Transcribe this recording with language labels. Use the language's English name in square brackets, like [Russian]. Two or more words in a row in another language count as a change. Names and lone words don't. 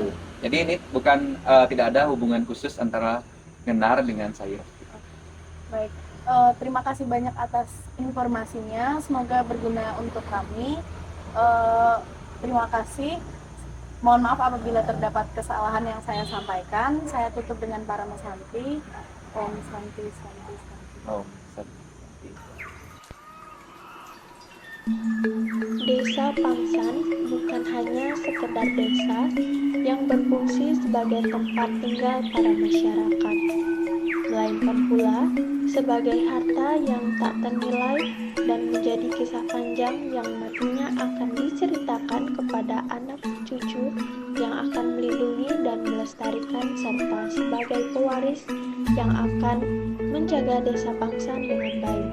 [Indonesian] Jadi ini bukan tidak ada hubungan khusus antara ngenar dengan saya. Baik, terima kasih banyak atas informasinya, semoga berguna untuk kami. Terima kasih. Mohon maaf apabila terdapat kesalahan yang saya sampaikan. Saya tutup dengan para Santi. [Sanskrit] Om Santi, Santi, Santi. Om Santi. [Indonesian] Desa Pangsan bukan hanya sekedar desa yang berfungsi sebagai tempat tinggal para masyarakat, melainkan pula sebagai harta yang tak ternilai dan menjadi kisah panjang yang nantinya akan diceritakan kepada anak cucu yang akan melindungi dan melestarikan serta sebagai pewaris yang akan menjaga desa Pangsan dengan baik.